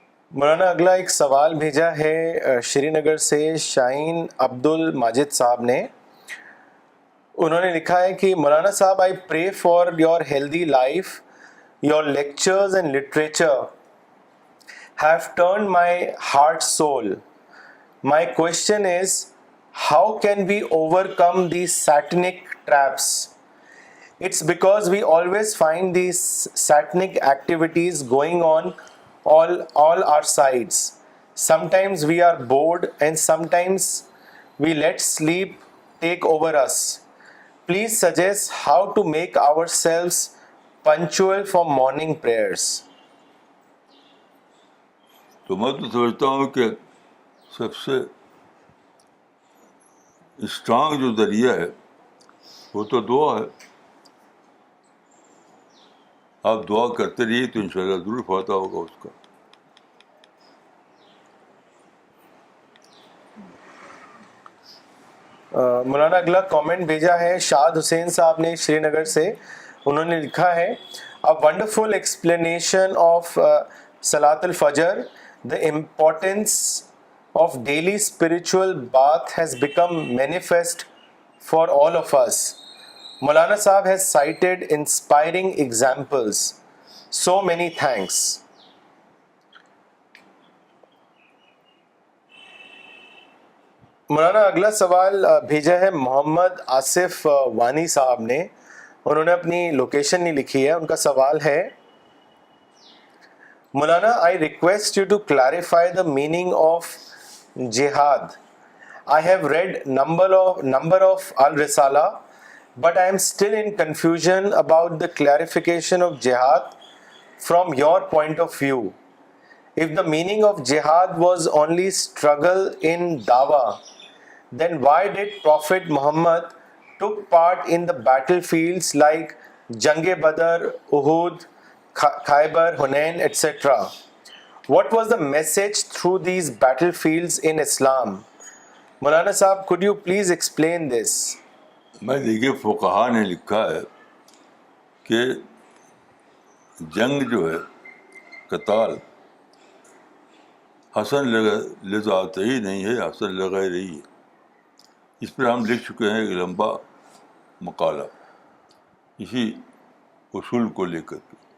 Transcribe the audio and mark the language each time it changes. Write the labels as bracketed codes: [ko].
[ur] مولانا اگلا ایک سوال بھیجا ہے شری نگر سے شاہین عبد الماجد صاحب نے. انہوں نے لکھا ہے کہ مولانا صاحب [en] I pray for your healthy life. Your lectures and literature have turned my heart soul. My question is, how can we overcome these satanic traps? It's because we always find these satanic activities going on all our sides. Sometimes we are bored and sometimes we let sleep take over us. Please suggest how to make ourselves punctual for morning prayers. [ur] تو میں تو سمجھتا ہوں کہ سب سے strong جو ذریعہ ہے وہ تو دعا ہے. آپ دعا کرتے رہیے تو انشاءاللہ ضرور فائدہ ہوگا اس کا. مولانا اگلا کامنٹ بھیجا ہے شاد حسین صاحب نے شری نگر سے. انہوں نے لکھا ہے, [en] a wonderful explanation of Salat al-Fajr. The importance of daily spiritual bath has become manifest for all of us. Maulana Sahab has cited inspiring examples. So many thanks. [ur] مولانا اگلا سوال بھیجا ہے محمد آصف وانی صاحب نے. انہوں نے اپنی لوکیشن نہیں لکھی ہے. ان کا سوال ہے, [en] مولانا I request you to clarify the meaning of jihad. I have read number of Al-Risala, but I am still in confusion about the clarification of jihad from your point of view. If the meaning of jihad was only struggle in dawah, then why did Prophet Muhammad took part in the battlefields like Jang-e-Badr, Uhud, Khaybar, Hunain, etc. What was the message through these battlefields in Islam? Maulana Sahab, could you please explain this? [ur] میں دیکھیے فقہا نے لکھا ہے کہ جنگ جو ہے قتال حسن لذات ہی نہیں ہے، حسن لغیر ہی ہے. اس پر ہم لکھ چکے ہیں ایک لمبا مقالہ اسی اصول کو لے کر کے.